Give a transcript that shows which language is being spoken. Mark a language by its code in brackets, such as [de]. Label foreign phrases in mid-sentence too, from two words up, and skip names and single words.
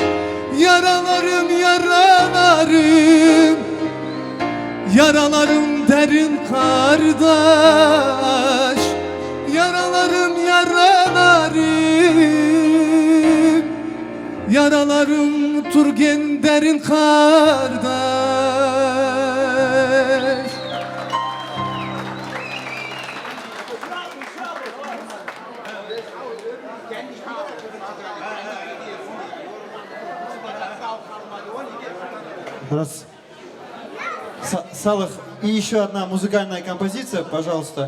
[tr] Yaralarım yaralarım, yaralarım derin kardeş. Yaralarım yaralarım, yaralarım turgen derin kardeş. [ru] Раз. Салах, и еще одна музыкальная композиция, пожалуйста.